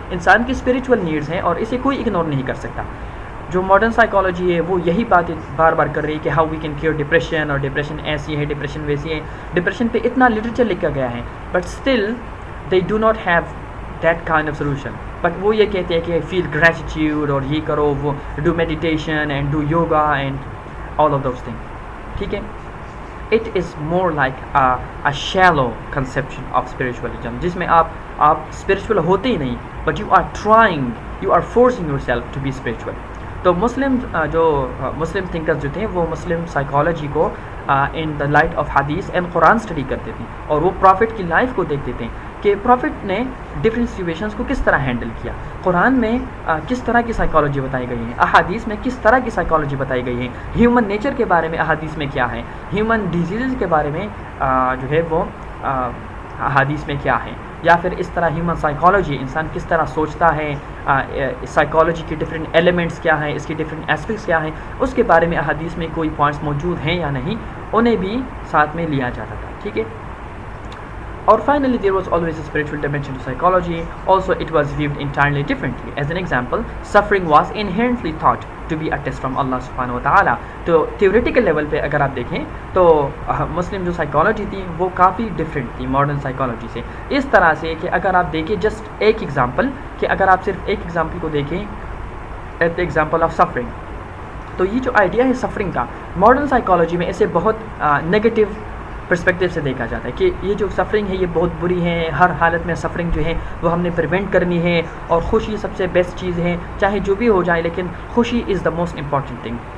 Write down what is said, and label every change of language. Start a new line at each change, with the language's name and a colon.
Urdu: انسان کی spiritual needs ہیں اور اسے کوئی اگنور نہیں کر سکتا. جو ماڈرن سائیکالوجی ہے وہ یہی بات بار بار کر رہی ہے کہ how we can cure depression, اور ڈپریشن ایسی ہے، ڈپریشن ویسی ہے. ڈپریشن پہ اتنا لٹریچر لکھا گیا ہے
English: But still they do not have that kind of solution.
Urdu: But وہ یہ کہتے ہیں کہ فیل گریٹیٹیوڈ اور یہ کرو، وہ
English: do meditation and do yoga and all of those thing,
Urdu: ٹھیک ہے.
English: It is more like a shallow conception of spiritualism
Urdu: جس میں آپ
English: spiritual
Urdu: ہوتے ہی نہیں
English: but you are forcing yourself to be spiritual.
Urdu: تو مسلم تھنکرز جو تھے وہ مسلم سائیکالوجی کو
English: in the light of
Urdu: حدیث اینڈ قرآن اسٹڈی کرتے تھے اور وہ پروفٹ کی لائف کو دیکھتے تھے کہ پروفٹ نے ڈفرینٹ سچویشنس کو کس طرح ہینڈل کیا. قرآن میں کس طرح کی سائیکالوجی بتائی گئی ہے، احادیث میں کس طرح کی سائیکالوجی بتائی گئی ہے، ہیومن نیچر کے بارے میں احادیث میں کیا ہے، ہیومن ڈیزیزز کے بارے میں جو ہے وہ احادیث میں کیا ہے، یا پھر اس طرح ہیومن سائیکالوجی انسان کس طرح سوچتا ہے، سائیکالوجی کی ڈفرینٹ ایلیمنٹس کیا ہیں، اس کی ڈفرینٹ ایسپیکٹس کیا ہیں، اس کے بارے میں احادیث میں کوئی پوائنٹس موجود ہیں یا نہیں، انہیں بھی ساتھ میں لیا جاتا تھا، ٹھیک ہے.
English: اور finally there was always a spiritual dimension to psychology. Also it was viewed entirely differently. As an example, suffering was inherently thought to be a test from Allah subhanahu wa ta'ala.
Urdu: تو theoretical level پہ اگر آپ دیکھیں تو مسلم جو psychology تھی وہ کافی different تھی ماڈرن سائیکالوجی سے، اس طرح سے کہ اگر آپ دیکھیں جسٹ ایک ایگزامپل، کہ اگر آپ صرف ایک ایگزامپل کو دیکھیں at the example of suffering, تو یہ جو آئیڈیا ہے سفرنگ کا ماڈرن سائیکالوجی میں اسے بہت نگیٹو پرسپیکٹیو سے دیکھا جاتا ہے کہ یہ جو سفرنگ ہے یہ بہت بری ہے، ہر حالت میں سفرنگ جو ہے وہ ہم نے پریونٹ کرنی ہے، اور خوشی سب سے بیسٹ چیز ہے چاہے جو بھی ہو جائے، لیکن خوشی
English: Is the most important thing.